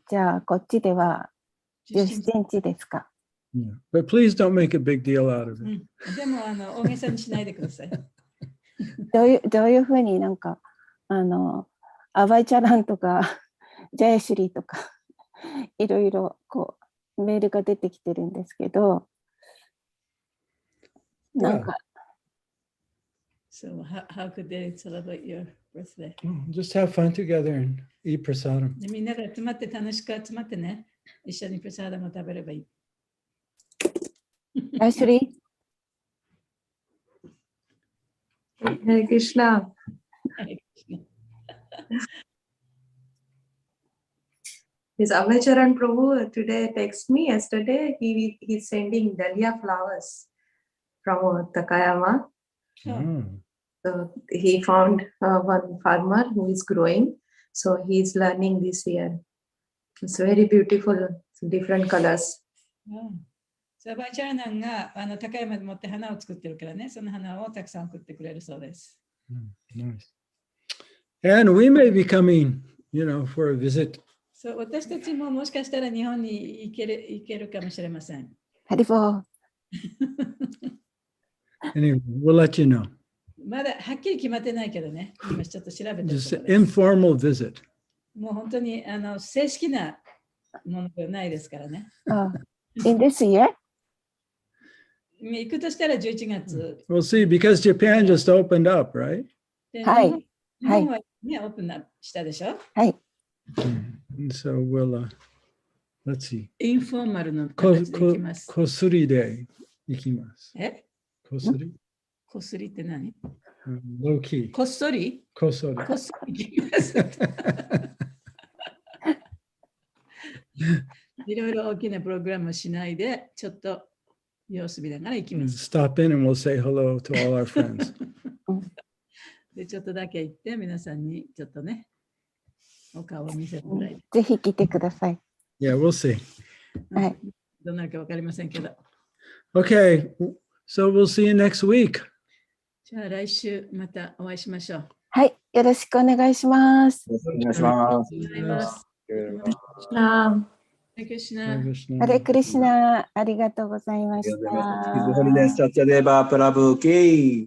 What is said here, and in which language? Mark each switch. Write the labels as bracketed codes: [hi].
[ja] じゃあ、こっちでは17日ですか。 [en] Yeah. But please don't make a big deal out of it. [ja] でも大げさにしないでください。どういうふうになんか、アバイチャランとか、ジャヤシュリーとか、いろいろこうメールが出てきてるんですけど、なんか。 [en] So how could they celebrate your birthday? Just have fun together and eat prasadam. [ja] みんなが集まって楽しく集まってね、一緒にプラサダムを食べればいい。ジャヤシュリー [en] Hare Krishna. His Abhacharan Prabhu today texted me yesterday. He's sending dahlia flowers from Takayama. Oh. So he found one farmer who is growing. So he's learning this year. It's very beautiful, different colors. [ja] サバイチャーナンが高山で持って花を作ってるからね、その花をたくさん送ってくれるそうです。 [en] Nice. And we may be coming, for a visit. [ja] そう、私たちももしかしたら日本に行けるかもしれません。ハリボー。 [en] Anyway, we'll let you know. [ja] まだはっきり決まってないけどね、今ちょっと調べてるところです。 [en] Just an informal visit. [ja] もう本当に正式なものではないですからね。 [en] In this year? [ja] 行くとしたら11月。 [en] We'll see, because Japan just opened up, right? [ja] はい。日本はね、オープンしたでしょ？はい。 [en] So we'll, let's see. [ja] インフォーマルの形で行きます。こすりで行きます。え？こすり？こすりって何？ [en] low key. [ja] こっそり？こっそり。こっそり行きます。いろいろ大きなプログラムをしないで、ちょっと様子見ながら行きます。 [en] Stop in and we'll say hello to all our friends. [ja] で、ちょっとだけ行って、皆さんにちょっとね、お顔を見せてもらい。ぜひ来てください。 [en] Yeah, we'll see. [ja] はい。どうなるかわかりませんけど。 [en] Okay, so we'll see you next week. [ja] じゃあ来週またお会いしましょう。はい、よろしくお願いします。お願いします。お願いします。 [en] Krishna. Hare [ja] ハレ [en] Krishna [ja] クリシナ。ハレクリシナ、ありがとうございまし [en] His Holiness [ja] た。 [en] Satyadeva Prabhu ki.